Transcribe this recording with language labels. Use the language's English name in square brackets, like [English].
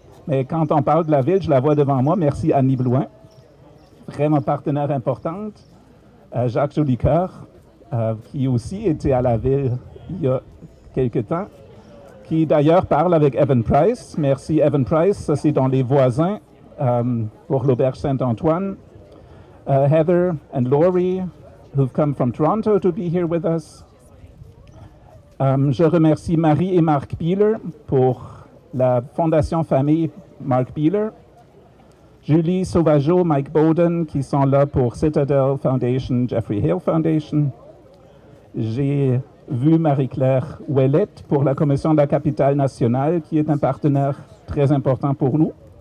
[French] Mais quand on parle de la ville, je la vois devant moi. Merci Annie Blouin, vraiment partenaire importante. Jacques Jolicoeur, qui aussi était à la ville il y a quelque temps, qui d'ailleurs parle avec Evan Price. Merci Evan Price, ça c'est dans les voisins pour l'Auberge Saint-Antoine. [English] Heather and Laurie, who've come from Toronto to be here with us. [French] Je remercie Marie et Marc Bieler pour la Fondation Famille Marc Bieler, Julie Sauvageau, Mike Bowden, qui sont là pour Citadel Foundation, Jeffrey Hale Foundation. J'ai vu Marie-Claire Ouellette pour la Commission de la Capitale nationale, qui est un partenaire très important pour nous.